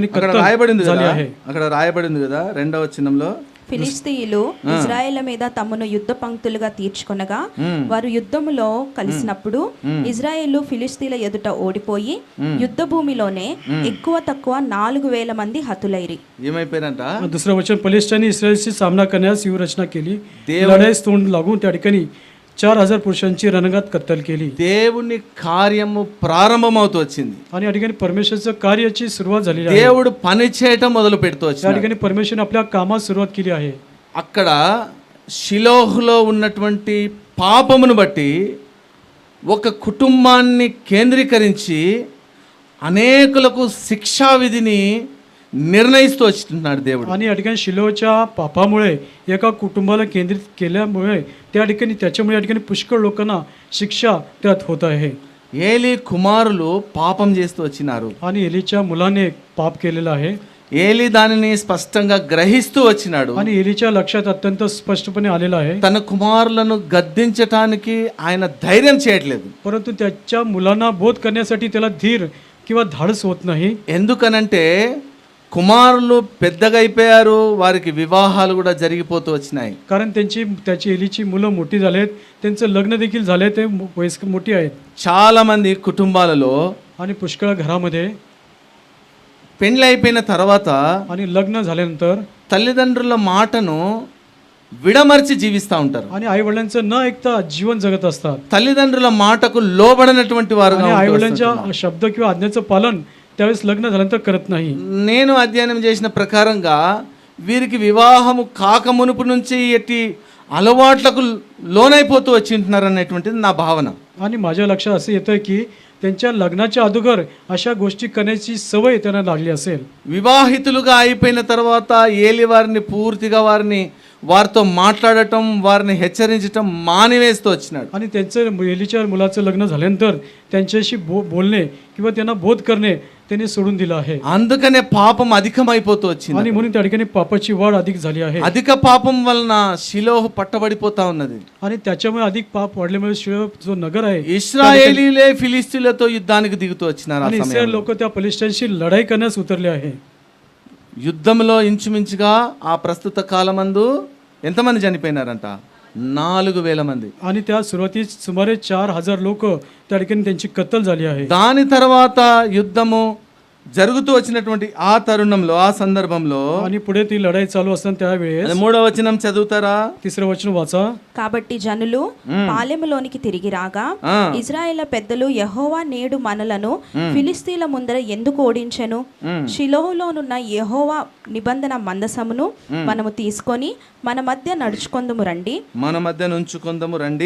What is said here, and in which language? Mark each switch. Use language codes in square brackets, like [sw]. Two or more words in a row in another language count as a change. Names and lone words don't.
[te] అక్కడ రాయబడింది కదా 2వ వచనంలో, ఫిలిస్తీయులు ఇజ్రాయేల్ మీద తమను యుద్ధ పంక్తులుగా తీర్చుకొనగా వారు యుద్ధములో కలిసినప్పుడు ఇజ్రాయేలు ఫిలిస్తీన్ల ఎదుట ఓడిపోయి యుద్ధ భూమిలోనే ఎక్కువ తక్కువ 4,000 మంది హతులైరి. ఏమైపోయారంట? [mr] दुसरं वचन, फलिस्त्यांनी इस्रायलची सामना करण्यास व्यूहरचना केली. लढाईस तोंड लागून त्या ठिकाणी 4,000 पुरुषांची रणगात कत्तल केली. [te] దేవుని కార్యము ప్రారంభమవుతూ వచ్చింది. [mr] आणि या ठिकाणी परमेश्वराच्या कार्याची सुरुवात झालेली आहे. [te] దేవుడు పని చేయటం మొదలు పెడుతూ [mr] त्या [te] వచ్చాడు. [mr] ठिकाणी परमेश्वराने आपल्या कामात सुरुवात केली आहे. [te] అక్కడ షిలోహులో ఉన్నటువంటి పాపమును బట్టి ఒక కుటుంబాన్ని కేంద్రీకరించి అనేకులకు శిక్షా విధిని నిర్ణయిస్తూ వచ్చినాడు దేవుడు. [mr] आणि या ठिकाणी शिलोच्या पापामुळे एका कुटुंबाला केंद्रित केल्यामुळे त्या ठिकाणी त्याच्यामुळे या ठिकाणी पुष्कळ लोकांना शिक्षा त्यात होत आहे. [te] ఏలీ కుమారులు పాపం చేస్తూ వచ్చినారు. [mr] आणि एलीच्या मुलाने पाप केलेलं आहे [te] ఏలీ దానిని స్పష్టంగా గ్రహిస్తూ వచ్చినాడు. [mr] आणि एलीच्या लक्षात अत्यंत स्पष्टपणे आलेलं आहे. [te] తన కుమారులను గద్దించటానికి ఆయన ధైర్యం చేయట్లేదు. [mr] परंतु त्याच्या मुलांना बोध करण्यासाठी त्याला धीर किंवा धाडस होत नाही. [te] ఎందుకనంటే కుమారులు పెద్దగా అయిపోయారు, వారికి వివాహాలు కూడా జరిగిపోతూ వచ్చినాయి. [mr] कारण त्याची एलीची मुलं मोठी झालेत, त्यांचं लग्न देखील झाले, ते वयस्क मोठी आहेत. [te] చాలా మంది కుటుంబాలలో [mr] आणि पुष्कळ घरामध्ये [te] పెండ్లి అయిపోయిన తర్వాత [mr] आणि लग्न झाल्यानंतर [te] తల్లిదండ్రుల మాటను విడమర్చి జీవిస్తూ ఉంటారు. [mr] आणि आई वडिलांचं न ऐकता जीवन जगत असतात. [te] తల్లిదండ్రుల మాటకు లోబడనటువంటి వారుగా [mr] आणि आई [te] ఉంటూ [mr] वडिलांच्या शब्द किंवा आज्ञेचं पालन त्यावेळेस लग्न झाल्यानंतर करत नाही. [te] నేను అధ్యయనం చేసిన ప్రకారంగా వీరికి వివాహము కాక మునుపు నుంచి ఎట్టి అలవాట్లకు లోనైపోతూ వచ్చి ఉంటున్నారు అనేటువంటిది నా భావన. [mr] आणि माझ्या लक्षात असं येतं की त्यांच्या लग्नाच्या अगोदर अशा गोष्टी करण्याची सवय त्यांना लागली असेल. [te] వివాహితులుగా అయిపోయిన తర్వాత ఏలి వారిని పూర్తిగా వారితో మాట్లాడటం, వారిని హెచ్చరించటం మానివేస్తూ వచ్చినాడు. [mr] आणि त्यांचं एलीच्या मुलाचं लग्न झाल्यानंतर त्यांच्याशी बोलणे किंवा त्यांना बोध करणे त्यांनी सोडून दिलं आहे. [te] అందుకనే పాపం అధికమైపోతూ వచ్చింది. [mr] आणि म्हणून त्या ठिकाणी पापाची वाढ अधिक झाली आहे. [te] అధిక పాపం వలన షిలోహు పట్టబడిపోతా ఉన్నది. [mr] आणि त्याच्यामुळे अधिक पाप वाढल्यामुळे शिलो जो नगर आहे [te] ఇశ్రాయేలీలే ఫిలిస్తీన్లతో యుద్ధానికి దిగుతూ వచ్చినారు. ఆ [mr] आणि [te] సమయంలో [mr] इस्रायल लोक त्या फलिस्तीनशी लढाई करण्यास उतरले आहे. [te] యుద్ధంలో ఇంచుమించుగా ఆ ప్రస్తుత కాలమందు ఎంతమంది చనిపోయినారంట? 4,000 మంది. [mr] आणि त्या सुरुवातीस सुमारे 4,000 लोक त्या ठिकाणी त्यांची कत्तल झाली आहे. [te] దాని తర్వాత యుద్ధము జరుగుతూ వచ్చినటువంటి ఆ తరుణంలో, ఆ సందర్భంలో [mr] आणि पुढे ती लढाई चालू असताना त्यावेळेस [te] 3వ వచనం చదువుతారా? [mr] 3रं वचन वाचा. [te] కాబట్టి జనులు పాలెములోనికి తిరిగి రాగా ఇజ్రాయేల్ పెద్దలు యెహోవా నేడు మనలను ఫిలిస్తీన్ల ముందర ఎందుకు ఓడించెను? షిలోహులోనున్న యెహోవా నిబంధన మందసమును మనము తీసుకొని మన మధ్య నడుచుకొందుము రండి. మన మధ్య నుంచుకొందము రండి.